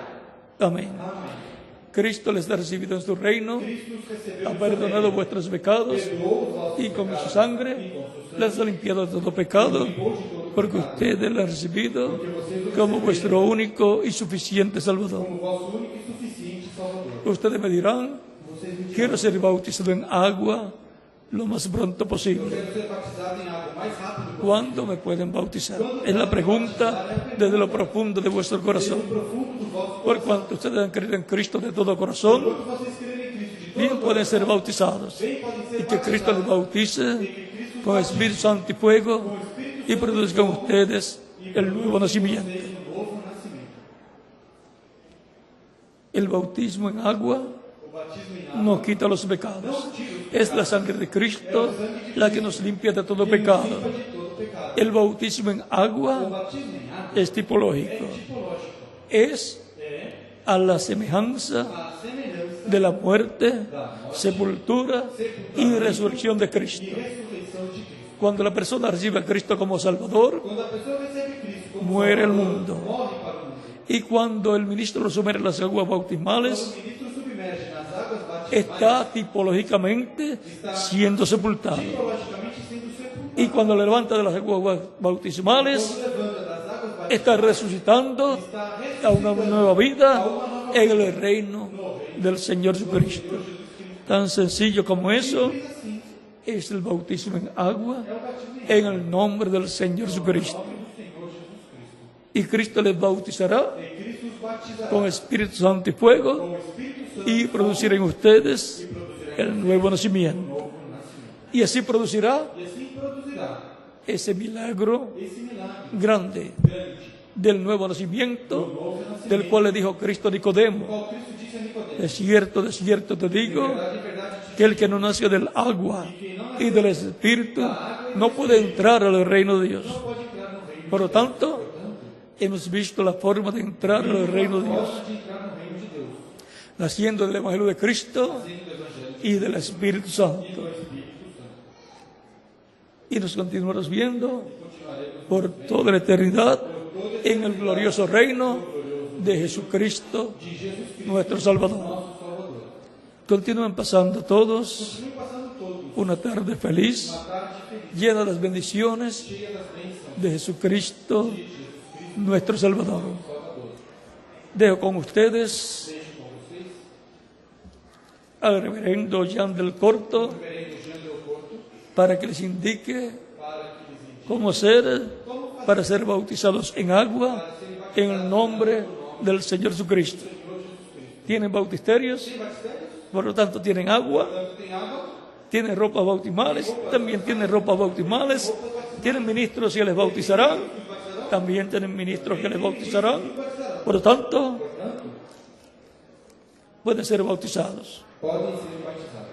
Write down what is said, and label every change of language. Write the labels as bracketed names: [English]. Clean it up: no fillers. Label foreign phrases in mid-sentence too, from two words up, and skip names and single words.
[Spanish] Amén. Cristo les ha recibido en su reino, ha perdonado vuestros pecados y con su sangre les ha limpiado de todo pecado, porque ustedes le han recibido como vuestro único y suficiente Salvador. [Portuguese] como vosso único e suficiente Salvador. [Spanish] Ustedes me dirán: quiero ser bautizado en agua lo más pronto posible. [Portuguese] Quero ser batizado em água o mais rápido possível. [Spanish] ¿Cuándo me pueden bautizar? Es la pregunta desde lo profundo de vuestro corazón. [Portuguese] Profundo do vosso [Spanish] Por cuanto ustedes han creído en Cristo de todo corazón, [Portuguese] Quando vocês crerem em Cristo de todo [Spanish] bien pueden ser bautizados. [Portuguese] bem, podem ser [Spanish] Y que Cristo les [Portuguese] batizados. [Spanish] bautice con Espíritu Santo y fuego y produzca en ustedes el nuevo nacimiento. [Portuguese] Seja um novo nascimento. [Spanish] El bautismo en agua [Portuguese] O batismo em água [Spanish] nos quita los pecados. Es la sangre de Cristo la que nos limpia de todo pecado. [Portuguese] de todo pecado. [Spanish] El bautismo en [Portuguese] O [Spanish] agua [Portuguese] batismo em água [Spanish] es tipológico. [Portuguese] tipológico. [Spanish] Es [Portuguese] É [Spanish] a la semejanza [Portuguese] a semelhança [Spanish] de la muerte, sepultura y resurrección de Cristo. [Portuguese] e ressurreição de Cristo. [Spanish] Cuando la persona recibe a Cristo como Salvador, [Portuguese] Quando a pessoa recebe Cristo como [Spanish] muere el [Portuguese] Salvador, [Spanish] mundo. [Portuguese] morre para o mundo. [Spanish] Y cuando el ministro lo sumerge en las aguas [Portuguese] Quando [Spanish] bautismales, [Portuguese] o ministro submerge nas águas batismais, [Spanish] está tipológicamente siendo sepultado. [Portuguese] tipologicamente sendo sepultado. [Spanish] Y cuando le levanta de las aguas bautismales, [Portuguese] Quando levanta das águas batismais, [Spanish] está resucitando [Portuguese] está [Spanish] a una nueva vida [Portuguese] uma nova [Spanish] en el reino del Señor Jesucristo. Tan sencillo como eso [Portuguese] assim. [Spanish] es el bautismo en agua [Portuguese] É o batismo em [Spanish] en el nombre del Señor Jesucristo. [Portuguese] nome do Senhor Jesus Cristo. [Spanish] Y Cristo les bautizará [Portuguese] E Cristo os batizará [Spanish] con Espíritu Santo y fuego [Portuguese] com o Espírito Santo [Spanish] y producirá en ustedes el nuevo nacimiento. [Portuguese] novo nascimento. [Spanish] Y así producirá [Portuguese] E assim produzirá [Spanish] ese milagro [Portuguese] esse milagre [Spanish] grande [Portuguese] grande, [Spanish] del nuevo nacimiento, [Portuguese] novo nascimento, [Spanish] del cual le dijo Cristo a Nicodemo: [Portuguese] qual Cristo disse a Nicodemo: [Spanish] de cierto te digo, [Portuguese] verdade, verdade te [Spanish] que el que no nació del agua y del Espíritu no puede entrar al reino de Dios. [Portuguese] pode entrar no reino, [Spanish] Por lo tanto, hemos visto la forma de entrar al reino de Dios, [Portuguese] de entrar no reino de Deus, [Spanish] naciendo del Evangelio de Cristo [Portuguese] sendo o Evangelho [Spanish] y del Espíritu Santo. [Portuguese] do Espírito Santo. [Spanish] Y nos continuaremos viendo por toda la eternidad en el glorioso reino de Jesucristo, nuestro Salvador. Continúen pasando todos [Portuguese] Continue passando todos [Spanish] una tarde feliz, [Portuguese] uma tarde feliz, [Spanish] llena de las bendiciones [Portuguese] cheia das bênçãos [Spanish] de Jesucristo, nuestro Salvador. Dejo con ustedes [Portuguese] seja com vocês, [Spanish] al reverendo Jean del Corto [Portuguese] reverendo Jean Leopoldo, [Spanish] para que les indique [Portuguese] para que lhes indique [Spanish] cómo hacer para ser bautizados en agua en el nombre del Señor Jesucristo. ¿Tienen bautisterios? [Portuguese] tem batistérios, [Spanish] Por lo tanto, tienen agua, [Portuguese] tanto tem água, [Spanish] tienen ropas bautismales, también tienen ropas bautismales, tienen ministros que les bautizarán, también tienen ministros que les bautizarán. Por lo tanto, pueden ser bautizados. [Portuguese] podem ser batizados.